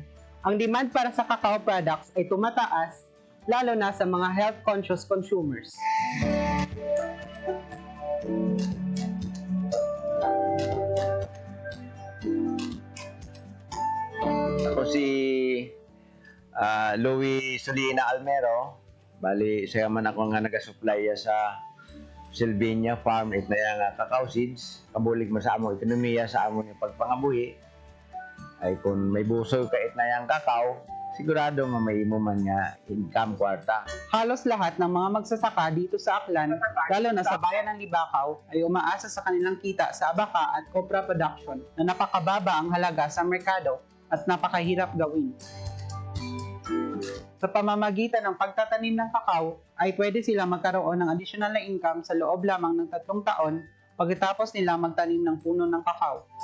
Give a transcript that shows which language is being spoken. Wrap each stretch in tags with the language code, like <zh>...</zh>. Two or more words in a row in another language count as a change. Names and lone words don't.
<tl>Ang demand para sa cacao products ay tumataas, lalo na sa mga</tl> <en>health-conscious consumers.</en> <tl>Ako si Louis Solina Almero.</tl> <akl>Bali, siya man ako nga nag-supply sa Silvania Farm it na yung cacao seeds. Kabulig mo sa among ekonomiya sa among yung pagpangabuhi. Ay kung may busoy ka it na yung cacao, sigurado nga may imo man nga income kwarta.</akl> <tl>Halos lahat ng mga magsasaka dito sa Aklan, lalo na sa bayan ng Libacao, ay umaasa sa kanilang kita sa abaka at copra production na napakababa ang halaga sa merkado at napakahirap gawin. Sa pamamagitan ng pagtatanim ng kakao, ay pwede sila magkaroon ng additional na income sa loob lamang ng 3 taon pagkatapos nila magtanim ng puno ng kakao.</tl>